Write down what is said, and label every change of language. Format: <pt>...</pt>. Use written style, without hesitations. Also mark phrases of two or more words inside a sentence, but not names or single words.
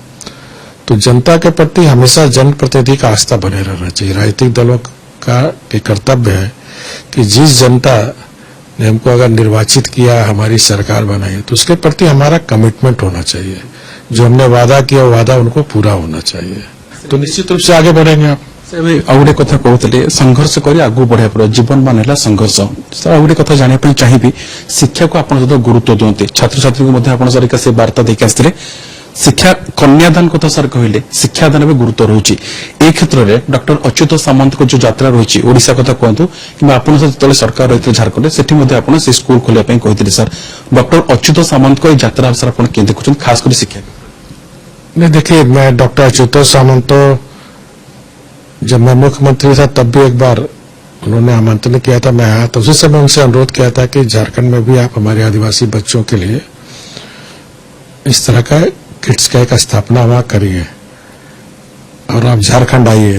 <hi>तो जनता के प्रति हमेशा जनप्रतिनिधि का आस्था बने रहना चाहिए। राजनीतिक दलों का कर्तव्य है कि जिस जनता ने हमको अगर निर्वाचित किया, हमारी सरकार बनाई, तो उसके प्रति हमारा कमिटमेंट होना चाहिए। जो हमने वादा किया वो वादा उनको पूरा होना चाहिए, तो निश्चित रूप से आगे बढ़ेंगे आप।</hi> <or>ଆଉ ଗୋଟେ କଥା କହୁଥିଲେ, ସଂଘର୍ଷ କରି ଆଗକୁ ବଢିବା ପଡିବ, ଜୀବନ ମାନ ହେଲା ସଂଘର୍ଷ। ସାର୍ ଆଉ ଗୋଟେ କଥା ଜାଣିବା ପାଇଁ ଚାହିଁବି, ଶିକ୍ଷାକୁ ଆପଣ ଯଦି ଗୁରୁତ୍ୱ ଦିଅନ୍ତି, ଛାତ୍ରଛାତ୍ରୀଙ୍କୁ ମଧ୍ୟ ଆପଣ ସାର୍ ସେ ବାର୍ତ୍ତା ଦେଇକି ଆସିଥିଲେ। ଶିକ୍ଷା କନ୍ୟାଦାନ କଥା ସାର୍ କହିଲେ, ଶିକ୍ଷାଦାନ ବି ଗୁରୁତ୍ୱ ରହୁଛି। এই କ୍ଷେତ୍ରରେ ଡକ୍ଟର ଅଚ୍ୟୁତ ସାମନ୍ତଙ୍କ ଯୋଉ ଯାତ୍ରା ରହିଛି, ଓଡିଶା କଥା କୁହନ୍ତୁ କିମ୍ବା ଆପଣ ଯେତେବେଳେ ସରକାର ରହିଥିଲେ ଝାରଖଣ୍ଡରେ, ସେଠି ମଧ୍ୟ ଆପଣ ସେ ସ୍କୁଲ ଖୋଲିବା ପାଇଁ କହିଥିଲେ। ସାର୍ ଡକ୍ଟର ଅଚ୍ୟୁତ ସାମନ୍ତଙ୍କ এই ଯାତ୍ରା ସାର୍ ଆପଣ କେମିତି ଦେଖୁଛନ୍ତି, ଖାସ କରି ଶିକ୍ଷା?</or> <hi>नहीं, देखिए, मैं डॉक्टर अच्युत सामंत, जब मैं मुख्यमंत्री था तब भी एक बार उन्होंने आमंत्रण किया था, मैं आया। तो उसी समय उनसे अनुरोध किया था कि झारखंड में भी आप हमारे आदिवासी बच्चों के लिए इस तरह का किड्स का एक स्थापना वहां करिए और आप झारखंड आइए।</hi>